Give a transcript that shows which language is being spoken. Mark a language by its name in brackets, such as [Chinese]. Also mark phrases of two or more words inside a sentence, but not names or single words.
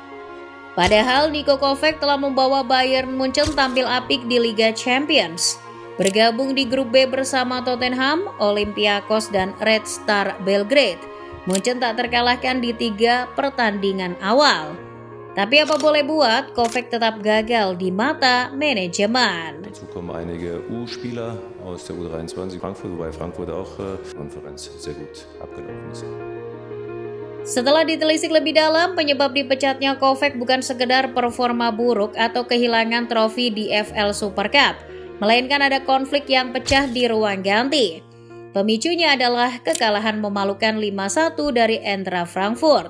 [Indonesian] Padahal Niko Kovac telah membawa Bayern Munchen tampil apik di Liga Champions. Bergabung di grup B bersama Tottenham, Olympiakos, dan Red Star Belgrade. Munchen tak terkalahkan di 3 pertandingan awal. Tapi apa boleh buat, Kovac tetap gagal di mata manajemen. [German] Dazu kommen einige U-Spieler aus der U23 Frankfurt, wobei Frankfurt auch Konferenz sehr gut abgelaufen ist. [Indonesian] Setelah ditelisik lebih dalam, penyebab dipecatnya Kovac bukan sekedar performa buruk atau kehilangan trofi di FL Super Cup, melainkan ada konflik yang pecah di ruang ganti. Pemicunya adalah kekalahan memalukan 5-1 dari Eintracht Frankfurt.